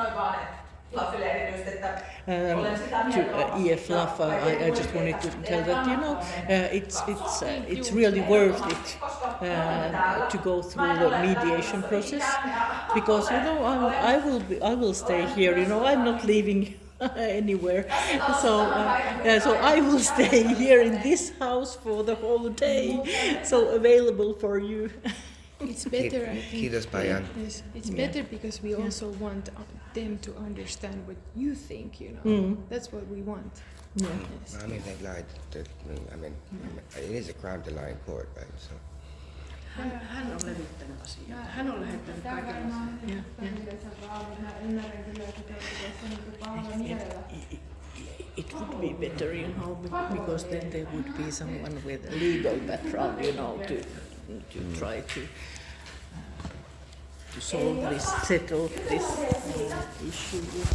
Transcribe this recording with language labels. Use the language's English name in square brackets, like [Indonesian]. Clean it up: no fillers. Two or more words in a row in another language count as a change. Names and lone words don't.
[English] To EF-LAF, I just wanted to tell that, you know, it's really worth it to go through the mediation process, because, you know, I will stay here, you know, I'm not leaving anywhere, so I will stay here in this house for the whole day, so available for you. It's better, I think. [Finnish] Kiitos, Pajan. [English] Yes, it's better because we also want them to understand what you think, you know. That's what we want. Yeah. Yes. I mean, they lied. It is a crime to lie in court, right? So. [Finnish] Hän on levittänyt asiaa. Hän on lähettänyt kaikenlaisia. [English] It would be better, you know, because then there would be someone with a legal background, you know, to try to solve this, settle this issue.